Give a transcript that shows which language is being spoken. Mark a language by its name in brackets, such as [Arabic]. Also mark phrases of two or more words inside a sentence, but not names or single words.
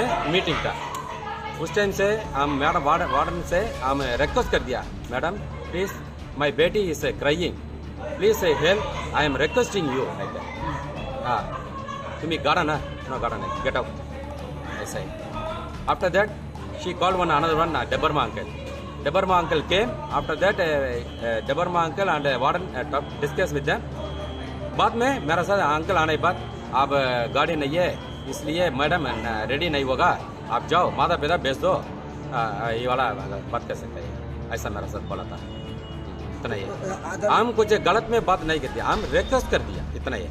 [Hindi] मीटिंग था उस टाइम से हम [English] madam warden [Hindi] से हम रिक्वेस्ट कर दिया [English] madam please my [Hindi] बेटी [English] is crying please help I am requesting you like [Hindi] दैट हाँ तुम्हें गाड़ा ना नो गाड़ा नहीं [English] get out [Hindi] ऐसा ही [English] after that she called another one [Hindi] Debarma [English] uncle came after that Debarma uncle and warden discussed with them [Hindi] बाद में मेरा साथ अंकल आने के बाद अब गाड़ी नहीं है इसलिए [English] madam ready [Hindi] नहीं होगा आप जाओ माता पिता भेज दो ये वाला बात कर सकते हैं ऐसा मेरा साथ बोला था इतना ही हम कुछ गलत में बात नहीं करते हम रिक्वेस्ट कर दिया इतना ही